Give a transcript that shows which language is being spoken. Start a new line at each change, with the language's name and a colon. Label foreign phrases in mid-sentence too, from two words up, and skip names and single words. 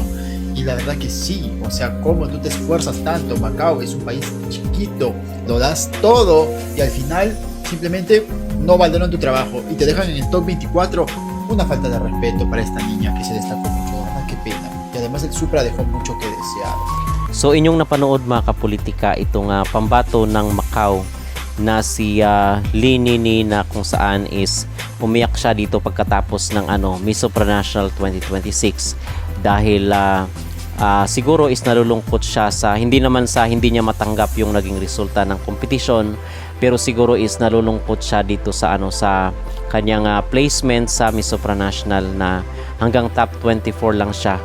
Spanish: Y la verdad que sí, o sea, cómo tú te esfuerzas tanto. Macao es un país chiquito, lo das todo y al final simplemente no valoran tu trabajo y te dejan en el top 24. Una falta de respeto para esta niña que se destacó mucho, de verdad, qué pena. Y además el Supra dejó mucho que desear.
Filipino: So inyong napanood mga kapolitika itong pambato ng Macau na si Linini na kung saan is umiyak siya dito pagkatapos ng Miss Supranational 2026 dahil siguro is nalulungkot siya sa hindi niya matanggap yung naging resulta ng kompetisyon, pero siguro is nalulungkot siya dito sa sa kanyang placement sa Miss Supranational na hanggang top 24 lang siya.